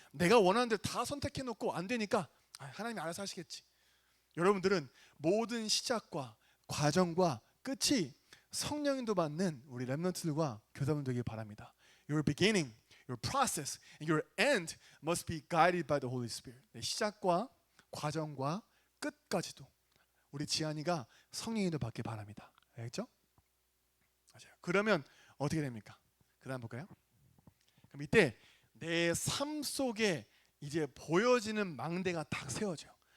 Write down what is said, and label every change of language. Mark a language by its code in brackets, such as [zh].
[ko] 내가 원하는 대로 다 선택해놓고 안 되니까 하나님이 알아서 하시겠지. 여러분들은 모든 시작과 과정과 끝이 성령인도 받는 우리 렘넌트들과 교사분 되길 바랍니다. [en] Your beginning, your process, and your end must be guided by the Holy Spirit. [ko] 내 시작과 과정과 끝까지도 우리 지한이가 성령인도 받길 바랍니다. 알겠죠? 맞아요. 그러면 어떻게 됩니까? 그다음 볼까요? 그럼 이때 내 삶 속에 이제 보여지는 망대가 딱 세워져요.